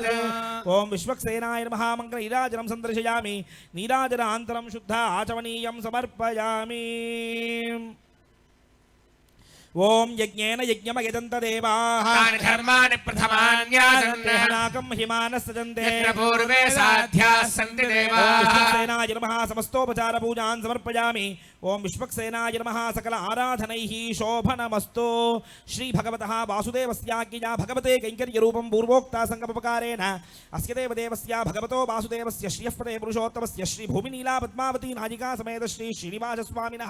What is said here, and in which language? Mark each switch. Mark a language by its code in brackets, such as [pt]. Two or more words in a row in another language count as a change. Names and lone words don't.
[sa] ओम विश्वक्सेनाय नमः मङ्गलनीराजनं सन्दर्शयामि नीराजनान्तरं शुद्ध आचमनीयं समर्पयामि ఓం యజ్ఞేన యజ్ఞమయదంతదేవాః तानि धर्माणि प्रथमान्यासन्ते నాకం హిమానస్సజంతే यत्र पूर्वे साध्याः सन्ति देवाः విశ్వక్సేనాయ నమః సమస్తోపచార పూజాన్ సమర్పయామి ఓం విశ్వక్సేనాయ నమః సకల ఆరాధనైః శోభనమస్తు శ్రీ భగవతః వాసుదేవస్యాజ్ఞయా భగవతే కైంకర్య రూపం పూర్వోక్త సంకల్పకారేణ అస్య దేవదేవస్య భగవతో వాసుదేవస్య శ్రీయఃపదే పురుషోత్తమస్య శ్రీ భూమినీలా పద్మావతీ నాజికా సమేత శ్రీ శ్రీనివాస స్వామినః